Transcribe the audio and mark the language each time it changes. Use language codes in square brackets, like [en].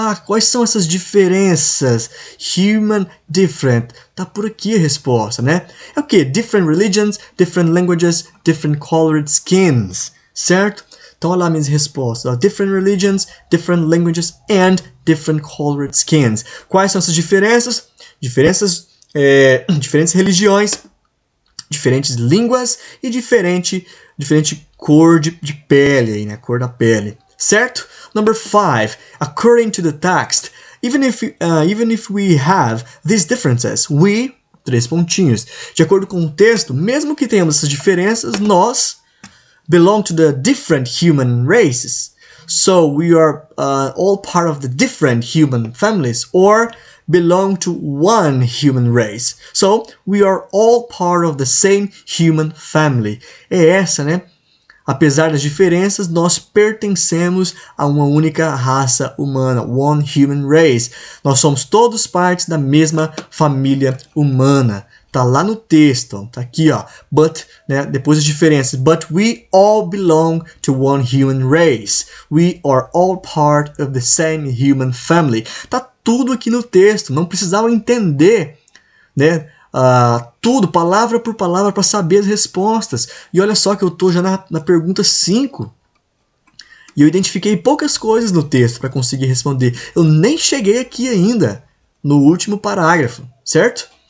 [pt] Quais são essas diferenças? [en] Human, different. [pt] Tá por aqui a resposta, né? É o quê? [en] Different religions, different languages, different colored skins. [pt] Certo? Então, olha lá minhas respostas. [en] Different religions, different languages, and different colored skins. [pt] Quais são essas diferenças? Diferentes religiões, diferentes línguas e diferente cor de pele, aí, né? Cor da pele. Certo? [en] Number 5. According to the text, even if we have these differences, we... [pt] 3 pontinhos. De acordo com o texto, mesmo que tenhamos essas diferenças, nós [en] belong to the different human races. So we are all part of the different human families, or belong to one human race. So we are all part of the same human family. [pt] É essa, né? Apesar das diferenças, nós pertencemos a uma única raça humana, [en] one human race. [pt] Nós somos todos partes da mesma família humana, tá lá no texto, ó, tá aqui, ó. But, né, depois as diferenças. [en] But we all belong to one human race. We are all part of the same human family. [pt] Tá tudo aqui no texto, não precisava entender, né, tudo, palavra por palavra, para saber as respostas. E olha só que eu tô já na pergunta 5. E eu identifiquei poucas coisas no texto para conseguir responder. Eu nem cheguei aqui ainda, no último parágrafo, certo?